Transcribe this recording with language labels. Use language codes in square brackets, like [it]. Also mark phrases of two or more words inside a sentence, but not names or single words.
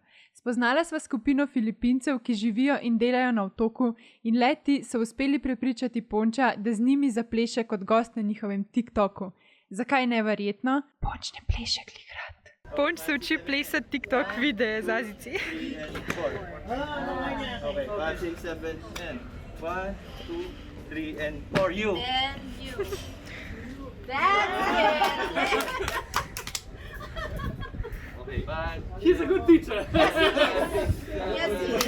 [sl] Spoznala sva skupino Filipincev, ki živijo in delajo na otoku in leti so uspeli prepričati Ponča, da z njimi zapleše kot gost na njihovem TikToku. Zakaj neverjetno? Ponč ne pleše glikrat. Ponč se uči plesati TikTok videe z Azici. [en] Okay, 5, 6, 7, and 1, 2, 3, and for you. And you. That's it. Okay, 5. He's a good teacher. Yes, he is.